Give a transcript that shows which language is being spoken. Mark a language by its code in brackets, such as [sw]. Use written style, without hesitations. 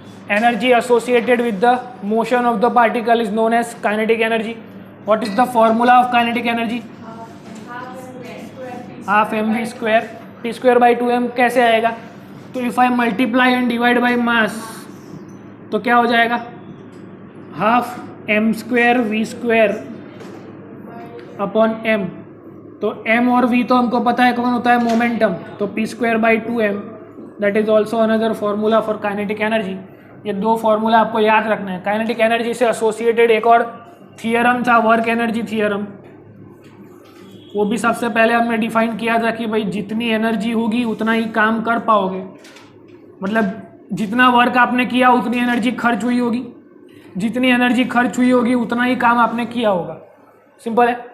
[en] Energy associated with the motion of the particle is known as kinetic energy. What is the formula of kinetic energy? Half mv²। p²/2m [hi] कैसे आएगा? तो [en] if I multiply and divide by mass [hi] तो क्या हो जाएगा? [en] Half m² v² upon m। [hi] तो m और v तो हमको पता है कौन होता है? मोमेंटम। तो p²/2m [en] That is also another formula for kinetic energy. [hi] ये दो फॉर्मूला आपको याद रखना है। काइनेटिक एनर्जी से एसोसिएटेड एक और थियरम था, वर्क एनर्जी थियरम। वो भी सबसे पहले हमने डिफाइन किया था कि भाई जितनी एनर्जी होगी उतना ही काम कर पाओगे, मतलब जितना वर्क आपने किया उतनी एनर्जी खर्च हुई होगी, जितनी एनर्जी खर्च हुई होगी उतना ही काम आपने किया होगा। सिंपल है।